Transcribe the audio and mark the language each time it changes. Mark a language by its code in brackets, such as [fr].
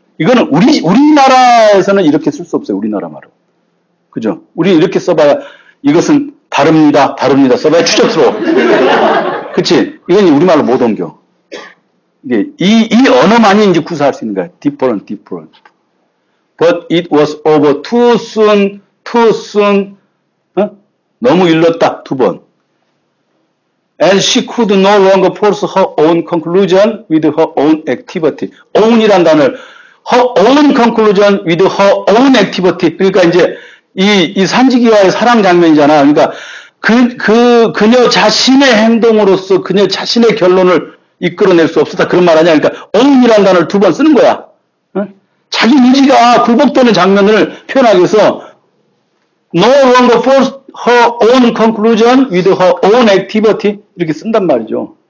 [ko] 이거는 우리나라에서는 이렇게 쓸 수 없어요. 우리나라 말로. 그죠? 우리 이렇게 써봐야 이것은 다릅니다. 다릅니다. 써봐야 추접스러워. 그치? 이건 우리말로 못 옮겨. 이게 이 언어만이 이제 구사할 수 있는 거야. [en] Different, different. But it was over too soon, too soon. [ko] 어? 너무 일렀다. 두 번. [en] And she could no longer force her own conclusion with her own activity. [ko] Own이란 단어를 [en] her own conclusion with her own activity. [ko] 그러니까 이제 이 산지기와의 사랑 장면이잖아. 그러니까 그녀 자신의 행동으로서 그녀 자신의 결론을 이끌어낼 수 없었다. 그런 말 아니야. 그러니까 own이란 단어를 두 번 쓰는 거야. 자기 의지가 굴복되는 장면을 표현하기 위해서 [en] no longer force her own conclusion with her own activity [ko] 이렇게 쓴단 말이죠.